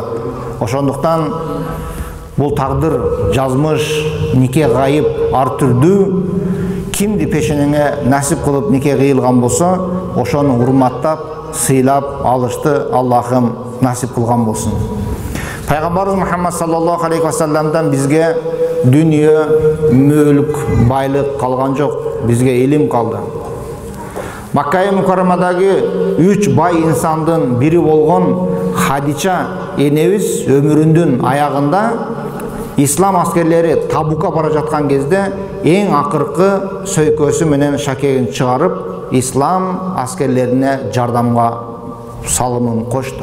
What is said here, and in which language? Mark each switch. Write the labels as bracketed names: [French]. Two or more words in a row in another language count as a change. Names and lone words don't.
[Kyrgyz] Ошондуктан бул тагдыр, жазмыш, нике гайып ар түрдүү, кимди пешенеңе насип кылып нике кыйылган болсо, ошону урматтап, сыйлап алышты Аллахым насип кылган болсун. Пайгамбарыбыз Мухаммад [Arabic] صلى الله عليه وسلم [Kyrgyz] бизге дүнүйө, мүлк, байлык калган жок, бизге илим калды. Макка Мукаррамадагы 3 бай инсандын бири болгон Хадича энебиз өмүрүнүн аягында ислам аскерлери Табукка бара жаткан кезде эң акыркы сөйкөсү менен шакегин чыгарып, ислам аскерлерине жардамга салымын кошту.